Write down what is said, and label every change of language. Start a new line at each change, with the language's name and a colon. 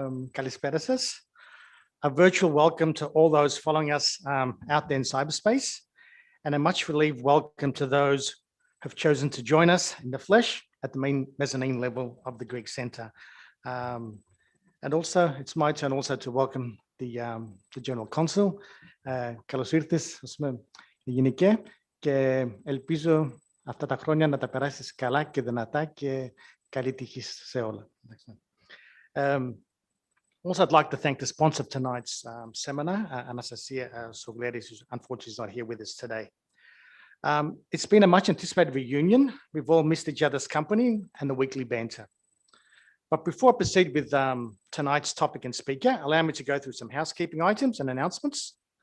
Greek: Kalispera σας.
English: A virtual welcome to all those following us out there in cyberspace, and a much relieved welcome to those who have chosen to join us in the flesh at the main mezzanine level of the Greek Centre. And also, it's my turn also to welcome the General Consul.
Greek: Καλώς ήρθες, Γενικέ, και ελπίζω αυτά τα χρόνια να τα περάσεις καλά και δυνατά και καλή τύχη σε όλα.
English: Also, I'd like to thank the sponsor of tonight's seminar, Anastasia Sogleris, who unfortunately is not here with us today. It's been a much anticipated reunion. We've all missed each other's company and the weekly banter. But before I proceed with tonight's topic and speaker, allow me to go through some housekeeping items and announcements.